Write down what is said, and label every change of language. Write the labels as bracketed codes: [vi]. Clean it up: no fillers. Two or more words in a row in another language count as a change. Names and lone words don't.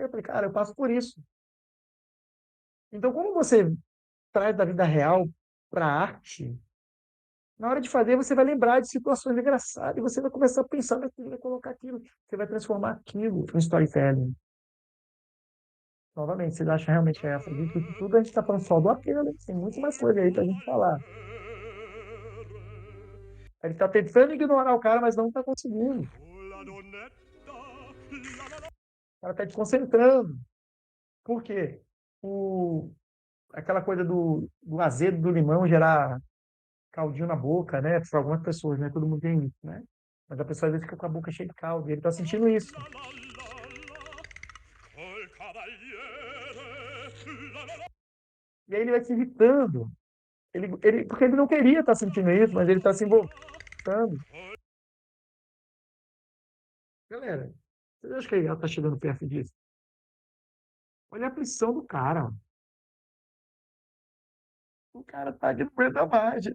[pt] Eu falei, cara, eu passo por isso. Então, quando você traz da vida real para a arte, na hora de fazer, você vai lembrar de situações engraçadas e você vai começar a pensar naquilo, vai colocar aquilo. Você vai transformar aquilo em storytelling. Novamente, vocês acham realmente essa? Disso tudo a gente está falando só do apelo, né? Tem muito mais coisa aí para a gente falar. Ele está tentando ignorar o cara, mas não está conseguindo. O [it] con la donnetta la [pt] cara está desconcentrando. Por quê? O, aquela coisa do azedo do limão gerar caldinho na boca, né? Para algumas pessoas, né? Todo mundo tem isso, né? Mas a pessoa às vezes fica com a boca cheia de caldo e ele está sentindo isso. [it] col cavaliere [pt] E aí ele vai se irritando. Porque ele não queria estar sentindo isso, mas ele está se envolvendo. Galera, vocês acham que ela está chegando perto disso? Olha a aflição do cara. O cara tá de não da margem.